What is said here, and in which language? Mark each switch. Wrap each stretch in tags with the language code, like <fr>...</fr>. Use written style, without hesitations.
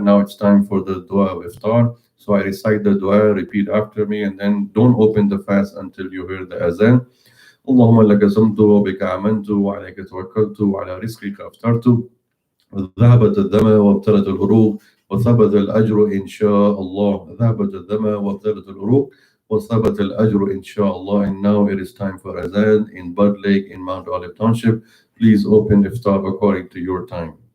<en>Now it's time for the dua of Iftar. So I recite the dua, repeat after me, and then don't open the fast until you hear the azan.</en> <ar>اللهم لك صمت وبك آمنت وعليك توكلت وعلى رزقك أفطرت ذهبت الدم وابتلت العروق وثبت الأجر إن شاء الله. ذهبت الدم وابتلت العروق وثبت الأجر إن شاء الله.</ar> <en>And now it is time for Azaan in Bud Lake in Mount Olive Township. Please open Iftar according to your time.</en>